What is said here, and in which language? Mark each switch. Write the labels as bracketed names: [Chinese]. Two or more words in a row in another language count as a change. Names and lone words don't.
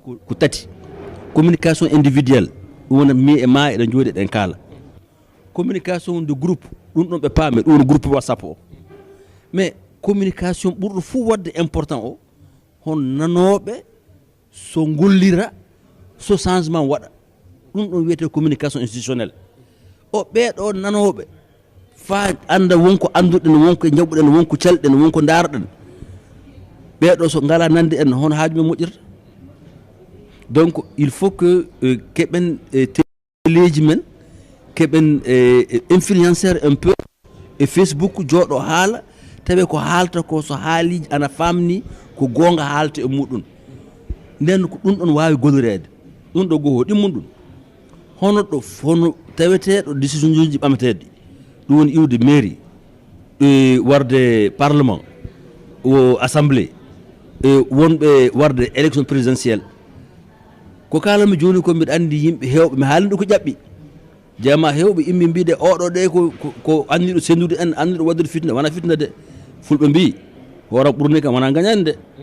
[Fula] ko tati [French] communication individuelle [Fula] ɗum wona mi e ma eɗen jooɗi eɗen kaala [French] communication de groupe [Fula] ɗum ɗon ɓe paame ɗum woni [French] groupe whatsapp [Fula] o [French] mais communication [Fula] ɓurɗo fuu wadde important o hon nanoɓe so gollira so changement waɗa ɗum ɗon wiyete [French] communication institutionnelle [Fula] o ɓeeɗo nanoɓe fa anda wonko anduɗen wonko jaɓuɗen wonko calɗen wonko daarɗen ɓeeɗo so ngala nande en hono haaju men moƴƴirta [French] donc il faut que [Fula] keɓen téléji men keɓen influenceur [French] un peu [Fula] e Facebook jooɗo haala tawi ko haalta ko so haaliji ana famni ko gonga haalta e muɗum nden ko ɗum ɗon wawi gollirede ɗum ɗo goho ɗimmum ɗum hono taweteɗo décision uji ɓamateɗi ɗum woni iwde mairie warde parlement o assemblée wonɓe warde [French] élection présidentielle [Fula] ko kalanmi joni ko mbiɗa andi yimɓe hewɓe mi haalino ko ƴaɓɓi jama hewɓe immi mbiɗe oɗo ɗe ko anniɗo sendude en anniɗo waddude fitna wona fitna de fulɓe mbi horam ɓurni kam wona gañani de